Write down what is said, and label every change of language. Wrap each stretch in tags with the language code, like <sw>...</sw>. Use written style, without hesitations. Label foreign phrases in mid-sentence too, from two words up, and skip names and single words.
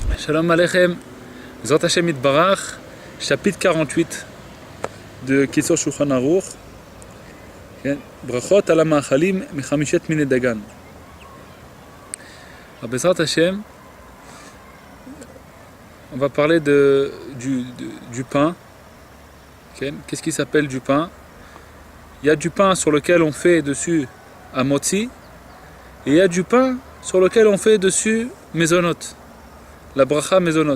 <he>שלום עליכם זות השם יתברך,</he> <fr>chapitre 48 de</fr> <he>Kitzur Shulchan Aruch, ברכות על מאכלים מחמשת מיני דגן. בעזרת השם,</he> <fr>on va parler du pain. Qu'est-ce qui s'appelle du pain? Il y a du pain sur lequel on fait dessus amotzi, et il y a du pain sur lequel on fait dessus mezonot, la</fr> <he>ברכה מזונות.</he>